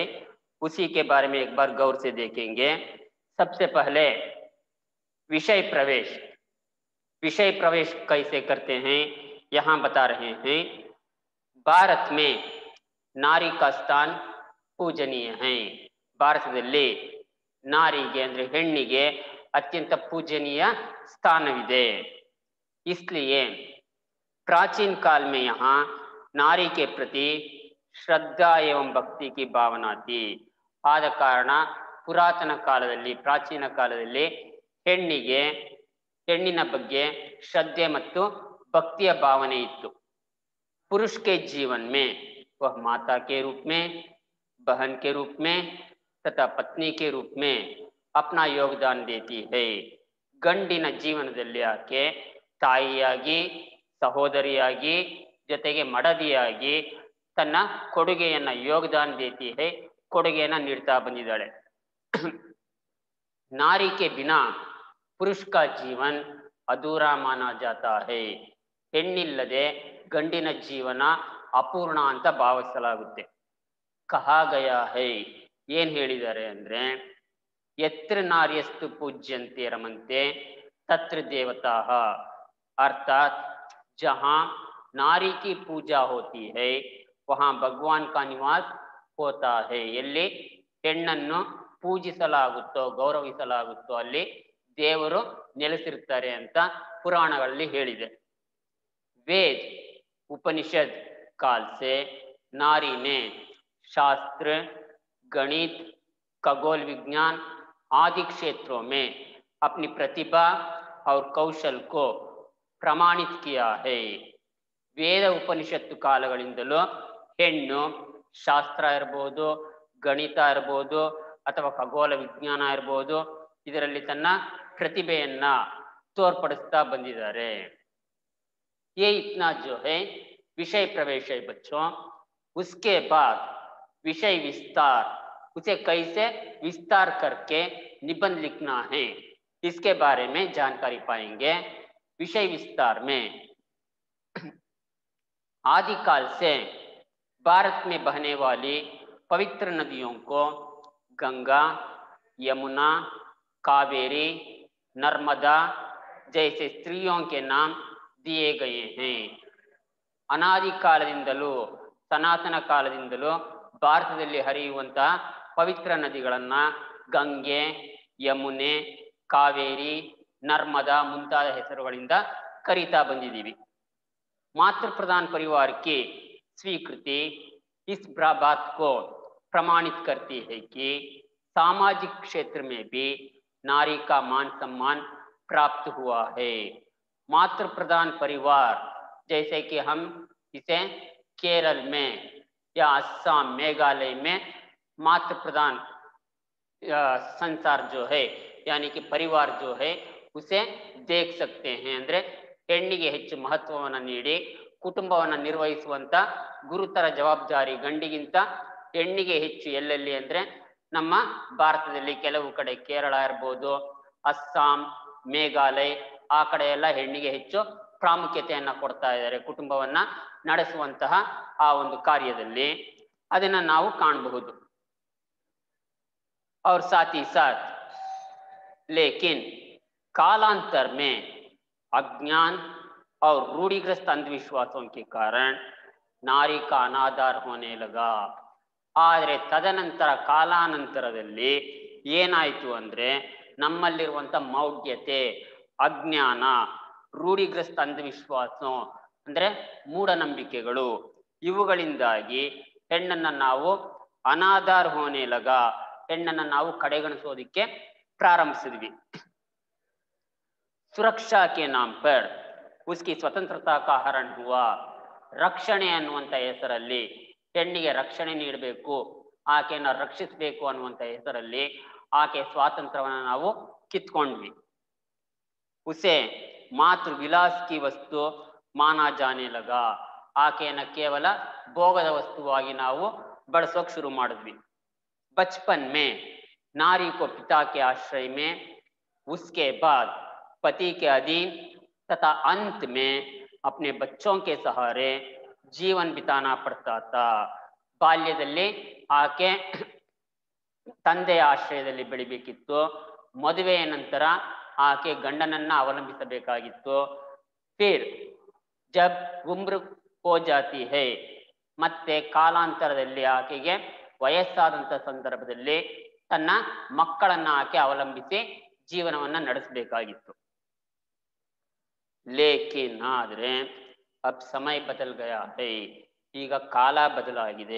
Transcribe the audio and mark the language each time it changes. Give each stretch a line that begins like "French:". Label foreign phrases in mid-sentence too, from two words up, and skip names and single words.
Hindi: उसी के बारे में एक बार गौर से देखेंगे। सबसे पहले विषय प्रवेश, विषय प्रवेश कैसे करते हैं यहाँ बता रहे हैं। भारत में नारी का स्थान पूजनीय है।
Kannada: ಭಾರತದಲ್ಲಿ ನಾರಿಗೆ ಅಂದ್ರೆ ಹೆಣ್ಣಿಗೆ
Hindi: अत्यंत पूजनीय
Kannada: स्थानविದೆ।
Hindi: इसलिए प्राचीन काल में यहाँ नारी के प्रति श्रद्धा एवं भक्ति की भावना थी।
Kannada: ಆದ ಕಾರಣ ಪುರಾತನ ಕಾಲದಲ್ಲಿ, ಪ್ರಾಚೀನ ಕಾಲದಲ್ಲಿ ಹೆಣ್ಣಿನ ಬಗ್ಗೆ श्रद्धे ಮತ್ತು ಭಕ್ತಿಯ ಭಾವನೆ ಇತ್ತು।
Hindi: पुरुष के जीवन में वह माता के रूप में, बहन के रूप में तथा पत्नी के रूप में अपना योगदान देती है।
Kannada: ಗಂಡಿನ ಜೀವನದಲ್ಲಿ ಆಕೆ ತಾಯಿಯಾಗಿ, ಸಹೋದರಿಯಾಗಿ, ಜೊತೆಗೆ ಮಡದಿಯಾಗಿ ತನ್ನ ಕೊಡುಗೆಯನ್ನು ಯೋಗದಾನ
Hindi: देती है,
Kannada: ಕೊಡುಗೆಯನ್ನು ನೀಡ್ತಾ ಬಂದಿದ್ದಾಳೆ।
Hindi: नारी के बिना पुरुष का जीवन अधूरा माना जाता है।
Kannada: ಹೆಣ್ಣಿಲ್ಲದೆ ಗಂಡಿನ ಜೀವನ ಅಪೂರ್ಣ ಅಂತ ಭಾವಿಸಲಾಗುತ್ತೆ।
Hindi: कहा गया है,
Kannada: ಏನ್ ಹೇಳಿದ್ದಾರೆ ಅಂದ್ರೆ,
Sanskrit: यत्र नार्यस्तु पूज्यन्ते रमन्ते तत्र देवताः,
Hindi: अर्थात जहाँ नारी की पूजा होती है वहाँ भगवान का निवास होता है।
Kannada: ಎಲ್ಲಿ ಹೆಣ್ಣನ್ನು ಪೂಜಿಸಲಾಗುತ್ತೋ ಗೌರವಿಸಲಾಗುತ್ತೋ ಅಲ್ಲಿ ದೇವರು ನೆಲೆಸಿರ್ತಾರೆ ಅಂತ ಪುರಾಣಗಳಲ್ಲಿ ಹೇಳಿದೆ।
Hindi: वेद उपनिषद काल से नारी ने शास्त्र, गणित, खगोल विज्ञान आदि क्षेत्रों में अपनी प्रतिभा और कौशल को प्रमाणित किया है।
Kannada: ವೇದ ಉಪನಿಷತ್ತು ಕಾಲಗಳಿಂದಲೂ ಹೆಣ್ಣು ಶಾಸ್ತ್ರ ಇರಬಹುದು, ಗಣಿತ ಇರಬಹುದು ಅಥವಾ ಖಗೋಳ ವಿಜ್ಞಾನ ಇರಬಹುದು, ಇದರಲ್ಲಿ ತನ್ನ ಪ್ರತಿಭೆಯನ್ನ ತೋರ್ಪಡಿಸ್ತಾ ಬಂದಿದ್ದಾರೆ।
Hindi: ये इतना जो है विषय प्रवेश है बच्चों। उसके बाद विषय विस्तार, उसे कैसे विस्तार करके निबंध लिखना है इसके बारे में जानकारी पाएंगे। विषय विस्तार में आदिकाल से भारत में बहने वाली पवित्र नदियों को गंगा, यमुना, कावेरी, नर्मदा जैसे स्त्रियों के नाम दिए गए हैं।
Kannada: ಅನಾದಿ ಕಾಲದಿಂದಲೂ, ಸನಾತನ ಕಾಲದಿಂದಲೂ ಭಾರತದಲ್ಲಿ ಹರಿಯುವಂತಹ ಪವಿತ್ರ ನದಿಗಳನ್ನ ಗಂಗೆ, ಯಮುನೆ, ಕಾವೇರಿ, ನರ್ಮದಾ ಮುಂತಾದ ಹೆಸರುಗಳಿಂದ ಕರೀತಾ ಬಂದಿದ್ದೀವಿ।
Hindi: मातृ प्रधान परिवार की स्वीकृति इस बात को प्रमाणित करती है कि सामाजिक क्षेत्र में भी नारी का मान सम्मान प्राप्त हुआ है। मातृ प्रधान परिवार जैसे कि हम इसे केरल में या असम, मेघालय में मातृ प्रधान संसार जो है यानी कि परिवार जो है उसे देख सकते हैं।
Kannada: ಅಂದ್ರೆ ಹೆಣ್ಣಿಗೆ ಹೆಚ್ಚು ಮಹತ್ವವನ್ನು ನೀಡಿ ಕುಟುಂಬವನ್ನು ನಿರ್ವಹಿಸುವಂತ ಗುರುತರ ಜವಾಬ್ದಾರಿ ಗಂಡಿಗಿಂತ ಹೆಣ್ಣಿಗೆ ಹೆಚ್ಚು ಎಲ್ಲೆಲ್ಲಿ ಅಂದ್ರೆ ನಮ್ಮ ಭಾರತದಲ್ಲಿ ಕೆಲವು ಕಡೆ ಕೇರಳ ಇರಬಹುದು, ಅಸ್ಸಾಂ, ಮೇಘಾಲಯ ಆ ಕಡೆ ಎಲ್ಲ ಹೆಣ್ಣಿಗೆ ಹೆಚ್ಚು ಪ್ರಾಮುಖ್ಯತೆಯನ್ನು ಕೊಡ್ತಾ ಇದ್ದಾರೆ ಕುಟುಂಬವನ್ನ ನಡೆಸುವಂತಹ ಆ ಒಂದು ಕಾರ್ಯದಲ್ಲಿ, ಅದನ್ನ ನಾವು ಕಾಣಬಹುದು।
Hindi: और साथ ही साथ लेकिन कालांतर में अज्ञान और रूढ़िग्रस्त अंधविश्वासों के कारण नारी का अनादर होने लगा।
Kannada: ಆದರೆ ತದನಂತರ ಕಾಲಾನಂತರದಲ್ಲಿ ಏನಾಯಿತು ಅಂದ್ರೆ ನಮ್ಮಲ್ಲಿರುವಂತ ಮೌಢ್ಯತೆ, ಅಜ್ಞಾನ, ರೂಢಿಗ್ರಸ್ತ ಅಂಧವಿಶ್ವಾಸ ಅಂದ್ರೆ ಮೂಢನಂಬಿಕೆಗಳು, ಇವುಗಳಿಂದಾಗಿ ಹೆಣ್ಣನ್ನ ನಾವು
Hindi: अनादर होने लग,
Kannada: ಹೆಣ್ಣನ್ನ ನಾವು ಕಡೆಗಣಿಸೋದಿಕ್ಕೆ ಪ್ರಾರಂಭಿಸಿದ್ವಿ।
Hindi: सुरक्षा के नाम पर उसकी स्वतंत्रता का हरण हुआ।
Kannada: ರಕ್ಷಣೆ ಅನ್ನುವಂಥ ಹೆಸರಲ್ಲಿ ಹೆಣ್ಣಿಗೆ ರಕ್ಷಣೆ ನೀಡಬೇಕು, ಆಕೆಯನ್ನು ರಕ್ಷಿಸಬೇಕು ಅನ್ನುವಂಥ ಹೆಸರಲ್ಲಿ ಆಕೆ ಸ್ವಾತಂತ್ರ್ಯವನ್ನು ನಾವು ಕಿತ್ಕೊಂಡ್ವಿ।
Hindi: उसे मातृ विलास की वस्तु माना जाने लगा.
Kannada: ಆಕೆಯನ್ನು ಕೇವಲ ಭೋಗದ ವಸ್ತುವಾಗಿ ನಾವು ಬಳಸೋಕೆ ಶುರು ಮಾಡಿದ್ವಿ.
Hindi: बचपन में नारी को पिता के आश्रय में, उसके बाद पति के अधीन तथा अंत में अपने बच्चों के सहारे जीवन बिताना पड़ता था.
Kannada: ಬಾಲ್ಯದಲ್ಲಿ ಆಕೆ ತಂದೆಯ ಆಶ್ರಯದಲ್ಲಿ ಬೆಳಿಬೇಕಿತ್ತು. ಮದುವೆಯ ನಂತರ ಆಕೆ ಗಂಡನನ್ನ ಅವಲಂಬಿಸಬೇಕಾಗಿತ್ತು.
Hindi: फिर जब उम्र हो जाती है,
Kannada: ಮತ್ತೆ ಕಾಲಾಂತರದಲ್ಲಿ ಆಕೆಗೆ ವಯಸ್ಸಾದಂಥ ಸಂದರ್ಭದಲ್ಲಿ ತನ್ನ ಮಕ್ಕಳನ್ನ ಆಕೆ ಅವಲಂಬಿಸಿ ಜೀವನವನ್ನ ನಡೆಸಬೇಕಾಗಿತ್ತು.
Hindi: ಲೇಕಿನ್ ಆದ್ರೆ अब समय बदल गया है,
Kannada: ಈಗ ಕಾಲ ಬದಲಾಗಿದೆ.